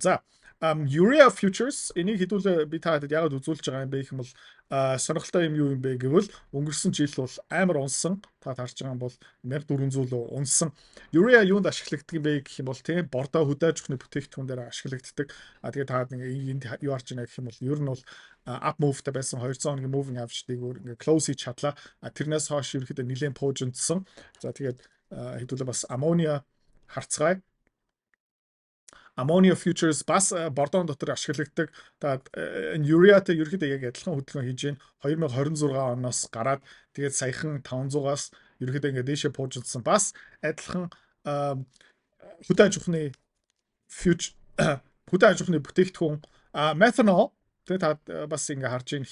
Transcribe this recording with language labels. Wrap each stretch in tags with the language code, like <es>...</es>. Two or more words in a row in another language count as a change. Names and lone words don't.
<mn>За</mn> <en>Urea futures</en> <mn>энийг хэдүүлээ би та хэд яагаад үзүүлж байгаа юм бэ гэх юм бол сонирхолтой юм юу юм бэ гэвэл өнгөрсөн жил бол амар унсан. Та харж байгаа юм бол 1400 унсан. Urea юунд ашиглагддаг юм бэ гэх юм бол тийм бордоо хөдөөж өгөх бүтээгдэхүүн дээр ашиглагддаг. Тэгээ та энд юу харж байна гэх юм бол ер нь бол</mn> <en>up move-</en> <mn>тай байсан 200 хоногийн</mn> <en>moving average-</en> <mn>ийг ингээ close хийж чадлаа. Тэрнээс хойш ерөөхдөө нэлээд пууждсан. За тэгээд хэдүүлээ бас ammonia харцгаая.</mn> <en>Ammonia futures</en> <mn>бас бордон дотор ашиглагддаг. Тэгээд urea-тэй ерөөхдөө яг адилхан хөдөлгөөн хийж байна. 2026 оноос гараад тэгээд саяхан 500-аас ерөөхдөө ингээд дээшээ пууждсан. Бас адилхан хөдөө аж ахуйн хөдөө аж ахуйн бүтээгдэхүүн methanol тэгээд та бас ингээд харж байна.</mn>